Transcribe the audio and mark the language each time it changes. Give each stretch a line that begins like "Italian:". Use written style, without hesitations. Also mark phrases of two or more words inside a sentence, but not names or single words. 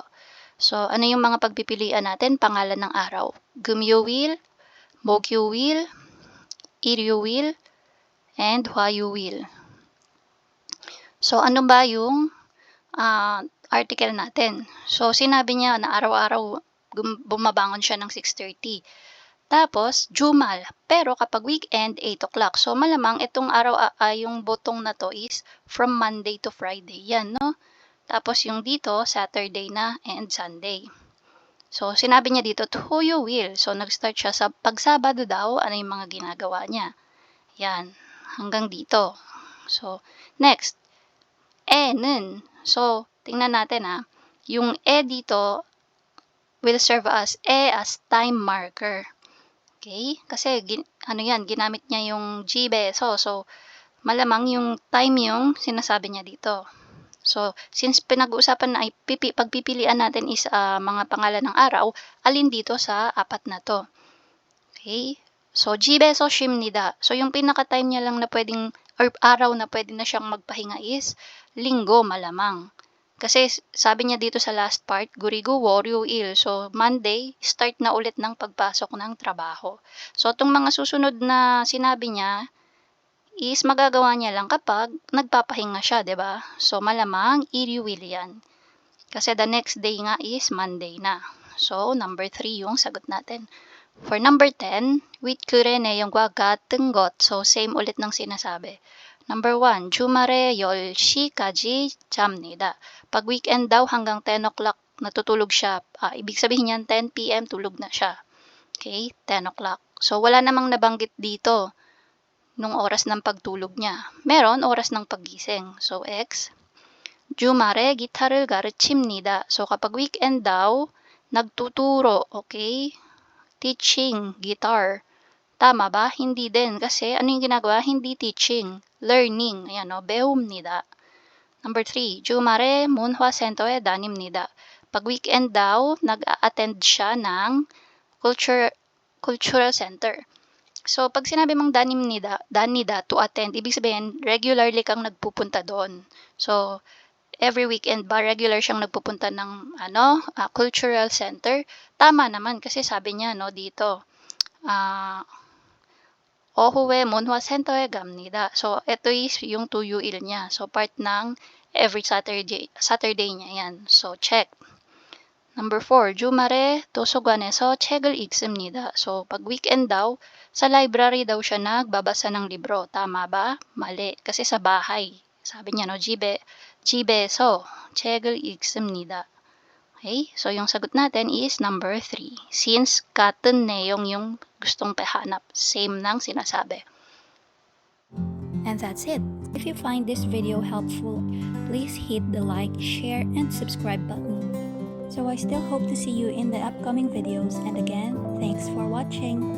Filipino: So ano yung mga pagpipilian natin? Pangalan ng araw.
Korean: 금요일, 목요일, 일요일, and 화요일.
Filipino: So ano ba yung article natin? So sinabi niya na araw-araw bumabangon siya ng 6:30. Tapos jumal, pero kapag weekend 8 o'clock. So malamang itong araw yung botong na to is
English: from Monday to Friday.
Filipino: Yan, no? Tapos yung dito Saturday na
English: and Sunday.
Filipino: So, sinabi niya dito, 토요일. So, nag-start siya sa pagsabado daw, ano yung mga ginagawa niya. Yan, hanggang dito.
English: So, next,
Filipino: e는. So, tingnan natin yung dito
English: will serve as as time marker.
Filipino: Okay? Kasi, ginamit niya yung Gbeso. So, malamang yung time yung sinasabi niya dito. So, since pinag-uusapan na ay pagpipilian natin is mga pangalan ng araw, alin dito sa apat na to? Okay? So,
Korean: 집에서 쉽니다.
Filipino: So, yung pinaka-time niya lang na pwedeng, or araw na pwede na siyang magpahinga is linggo malamang. Kasi sabi niya dito sa
English: last part,
Filipino: gurigo 월요일. So, Monday, start na ulit ng pagpasok ng trabaho. So, itong mga susunod na sinabi niya, is magagawa niya lang kapag nagpapahinga siya, 'di ba? So malamang 일요일 yan. Kasi
English: the next day
Filipino: nga is Monday na. So number 3 yung sagot natin.
English: For number 10, with
Korean: 그래 내용과 같은 것.
Filipino: So same ulit ng sinasabi.
English: Number 1,
Korean: 주말에 10시까지 잡니다.
Filipino: Pag weekend daw hanggang 10 o'clock natutulog siya. Ibig sabihin yan 10 p.m. tulog na siya. Okay, 10 o'clock. So wala namang nabanggit dito nung oras ng pagtulog niya. Meron oras ng paggising. So, X.
Korean: 주말에 기타를 가르칩니다.
Filipino: So, kapag weekend daw, nagtuturo, okay?
English: Teaching, guitar.
Filipino: Tama ba? Hindi din. Kasi, ano yung ginagawa? Hindi teaching. Learning. Ayan, no?
Korean: 배웁니다.
English: Number 3.
Korean: 주말에 문화센터에 다닙니다.
Filipino: Pag weekend daw, nag-a-attend siya ng
English: cultural center.
Filipino: So, pag sinabi mong danida
English: to attend,
Filipino: ibig sabihin, regularly kang nagpupunta doon. So,
English: every weekend
Filipino: ba, regular siyang nagpupunta ng,
English: cultural center?
Filipino: Tama naman, kasi sabi niya, no, dito,
Korean: 오후에 문화센터에 갑니다.
Filipino: So, ito is yung tuyuil niya. So, part ng
English: every Saturday
Filipino: niya yan.
English: So, check. Number 4,
Korean: 주말에 도서관에서 책을 읽습니다.
Filipino: So, pag weekend daw, sa library daw siya nagbabasa ng libro. Tama ba? Mali. Kasi sa bahay. Sabi niya, no,
Korean: 집에서 책을 읽습니다.
Filipino: Okay? So, yung sagot natin is number 3. Since
Korean: 같은 내용
Filipino: yung gustong pahanap. Same nang sinasabi.
English: And that's it. If you find this video helpful, please hit the like, share, and subscribe button. So I still hope to see you in the upcoming videos, and again, thanks for watching.